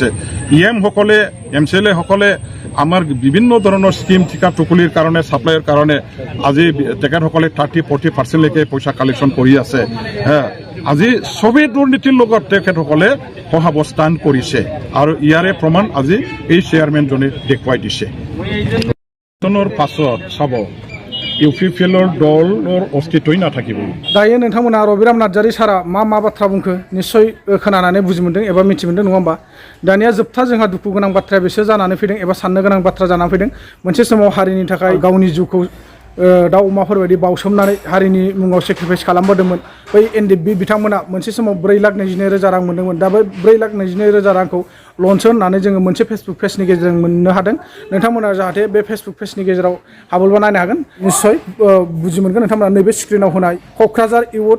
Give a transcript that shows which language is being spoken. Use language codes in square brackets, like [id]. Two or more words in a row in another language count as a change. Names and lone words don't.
[as] EM সকলে, MCLA সকলে আমাৰ বিভিন্ন ধৰণৰ স্কিম ঠিকা টুকুলিৰ কাৰণে, ছাপ্লাইৰ কাৰণে আজি তেখেতসকলে 30-40%লৈকে পইচা কালেকশ্যন কৰি আছে। আজি চবেই দুৰ্নীতিৰ লগত তেখেতসকলে সহাৱস্থান কৰিছে আৰু ইয়াৰে প্ৰমাণ আজি এই চেয়াৰমেনজনে দেখুৱাই দিছে। পাছত চাব UPPLৰ দলৰ অস্তিত্বই নাথাকিব। [brx] दायो नोंथांमोना रबिराम नार्जारी सारा मा बाथ्रा बुंखो निश्चय खोनानानै बुजि मोनदों एबा मिथि मोनदों नङा होमबा? दानिया जोबथा जोंहा दुखु गोनां बाथ्राया बेसो जानानै फैदों एबा साननो गोनां बाथ्रा जानानै फैदों। मोनसे समाव हारिनि थाखाय गावनि जिउखौ दाउ अमाफोरबायदि बावसोमनानै हारिनि मुङाव सेक्रिफाइस खालामबोदोंमोन बै एनडिएफबि बिथांमोना मोनसे समाव 4,22,000 रां मोनदोंमोन दा बै 4,22,000 रांखौ लनसो होननानै जोङो मोनसे फेसबुक पेजनि गेजेरजों मोननो हादों नोंथांमोना जाहाथे बे फेसबुक पेजनि गेजेराव हाबोब्ला नायनो हागोन निस्सय बुजि मोनगोन नोंथांमोना नैबे स्क्रिनाव होनाय क'क्राझार इयुथ